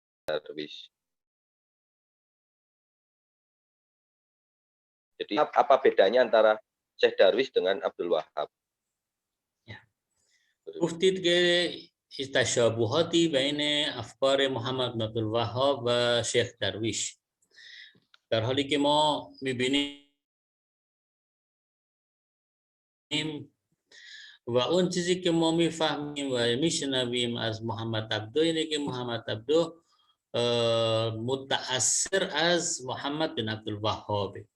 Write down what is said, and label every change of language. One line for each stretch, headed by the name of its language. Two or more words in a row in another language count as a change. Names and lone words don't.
Indonesian: Darwish. Jadi apa bedanya antara Syekh Darwish dengan Abdul Wahab?
Persian: گفتید که تشابهاتی بین افکار محمد بن عبدالوهاب و شیخ درویش، در حالی که ما می‌بینیم و اون چیزی که ما می‌فهمیم و می‌شنویم از محمد عبدو اینه که محمد عبدو متأثر از محمد بن عبدالوهاب.